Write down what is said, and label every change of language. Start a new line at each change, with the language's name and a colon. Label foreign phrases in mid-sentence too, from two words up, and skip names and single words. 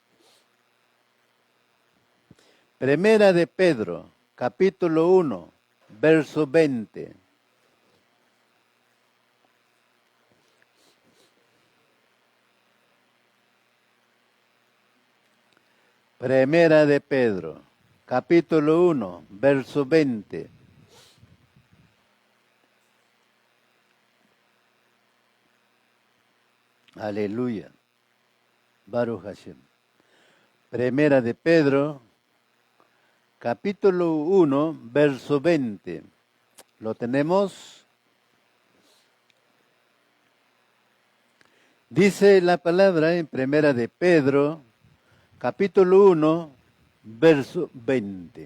Spanish: Primera de Pedro, capítulo 1, verso 20. Primera de Pedro, capítulo 1, verso 20. Aleluya.
Hebrew: ברוך השם.
Spanish: Primera de Pedro, capítulo 1, verso 20. ¿Lo tenemos? Dice la palabra en Primera de Pedro, capítulo 1, verso 20.